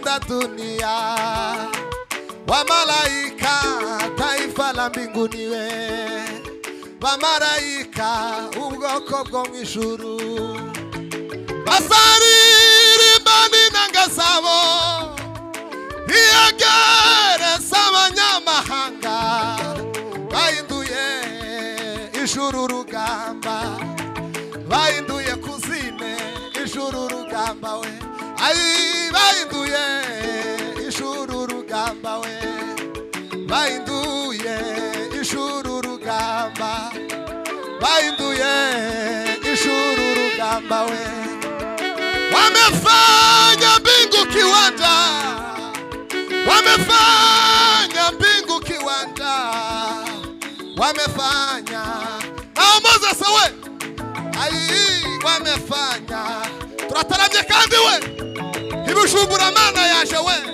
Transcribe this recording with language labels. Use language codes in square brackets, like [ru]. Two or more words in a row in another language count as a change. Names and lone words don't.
[sw] za dunia, wa malaika taifa la mbinguni we, wa malaika [rn] ubwoko bwo mw'ijuru, basaririmba n'inanga zabo biyegereza abanyamahanga, bahinduye ijuru rugamba, bahinduye kuzine ijuru rugamba we, ai bahinduye ijuru rugamba we, bahinduye ijuru rugamba, bahinduye ijuru rugamba we, [sw] wamefanya mbingu kiwanja, wamefanya mbingu kiwanja, wamefanya Moses we, ai wamefanya, [rn] turataramye kandi we, ibujumbura mana yaje we,